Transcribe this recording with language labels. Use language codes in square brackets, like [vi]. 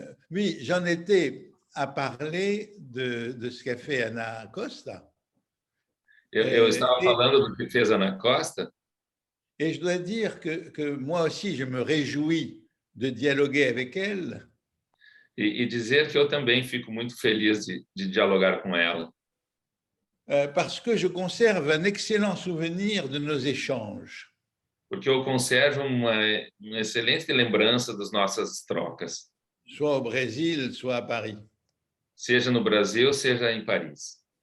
[fr] Oui, j'en étais à parler de ce qu'a fait Ana Costa. [pt] Eu estava falando do que fez Ana Costa. [fr] Et je dois dire que moi aussi, je me réjouis de dialoguer avec elle. [pt] E dizer que eu também fico muito feliz de dialogar com ela. [fr] Parce que je conserve un excellent souvenir de nos échanges. [pt] Porque eu conservo uma excelente lembrança das nossas trocas. [fr] Soit au Brésil, soit à Paris. [pt] Seja no Brasil, seja em Paris.